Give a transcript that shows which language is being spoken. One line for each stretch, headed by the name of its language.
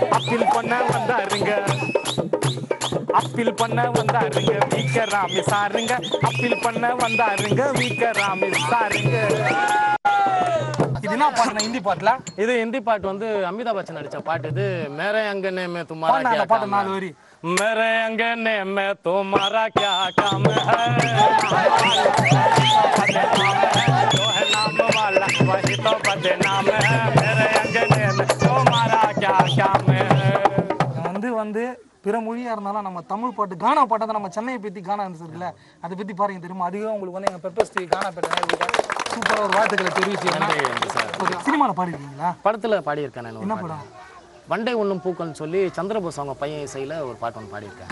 Tamil: Appeal பண்ண வந்தாருங்க வீக்கராமி சாருங்க. Appeal பண்ண வந்தாருங்க வீக்கராமி சாருங்க. இது என்ன பாட்டு? ஹிந்தி பாட்டுல இது ஹிந்தி பாட்டு வந்து அமிதாப் பச்சன் நடிச்ச பாட்டு.
Hindi: இது மேரே அங்கனே மே துமாரா
Tamil: क्या பாட்டு 4 வரி.
Hindi: मेरे अंगने में तुम्हारा क्या काम है, जो है नाम वाला वही तो बदनाम है, मेरे अंगने में तुम्हारा क्या काम है.
Tamil: வந்து பிற மொழியா இருந்தாலும் நம்ம தமிழ் பாட்டு கானா பாட்டை தான். நம்ம சென்னையை பத்தி கானா இருக்குல்ல, அதை பத்தி பாருங்க தெரியுமா? அதுவே உங்களுக்கு வந்து எங்க பெப்பர்ஸ் டிவி கானா பேட்டை சூப்பரா ஒரு வார்த்தைகளை தெரிவிச்சு. சினிமால பாடிருக்கீங்களா? படத்துல பாடியிருக்கேன். என்ன படம்? வண்டை ஒண்ணும் பூக்கள்னு சொல்லி சந்திரபோஸ் அவங்க பையன் இசையில ஒரு பாட்டு ஒன்று பாடியிருக்கேன்.